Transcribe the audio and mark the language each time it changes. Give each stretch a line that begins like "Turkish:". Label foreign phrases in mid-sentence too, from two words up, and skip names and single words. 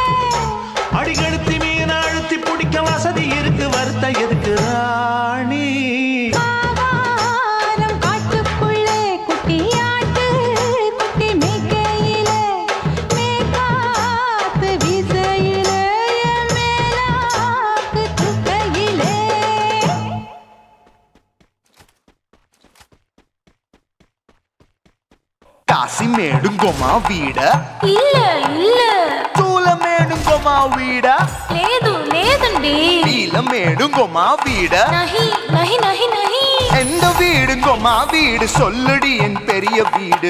Tamil: அடிக்கடுத்தி மீன் அழுத்தி பிடிக்க வசதி இருக்கு வருத்த எதுக்கு ராணி ஆவாரம் காட்டுக்குள்ளே குட்டியாட்டு குட்டி மேய்க்கையில மேற்காத்து வீசையில என் மேலாக்கு தூக்கையிலே காசிமேடுங்கோமா வீட இல்ல தூலமேடுங்கோமா வீட
Telugu: లేదండి
Tamil: நீலமேடுங்கோமா வீட
Hindi: నహి
Tamil: எந்த வீடுங்கோமா வீடு சொல்லுடி என் பெரிய வீடு